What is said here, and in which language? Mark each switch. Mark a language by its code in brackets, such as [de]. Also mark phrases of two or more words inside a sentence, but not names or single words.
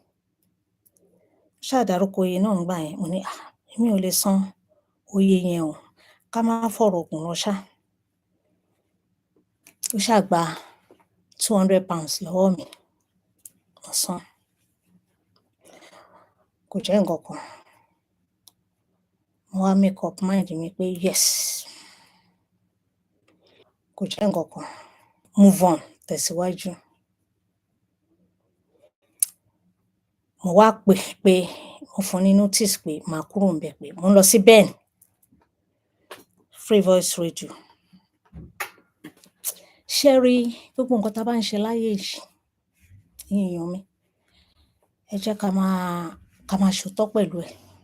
[yo] Ó ṣáà dárúkọ iye náà ńgbà yẹn, mo ní èmi ò lè san oye yẹn o, ká má fọ̀rọ̀ gùn lọ ṣá. Ó ṣáà gba £200 lọ́wọ́ mi, mo san. Kò jẹ́ nǹkan kan. Mo wá [en] make up mind [yo] mi pé yes, kò jẹ́ nǹkan kan, [en] move on, [yo] tẹ̀síwájú. Mo wá pé mo fún ní notice pé màá kúrò ńbẹ̀, pé mò ń lọ sí Ben, Free Voice Radio. Ṣé ẹ rí gbogbo nǹkan tá bá ń ṣe láyé yìí, ẹ̀yin èèyàn mi, ẹ jẹ́ ká máa ṣòótọ́ pẹ̀lú ẹ̀.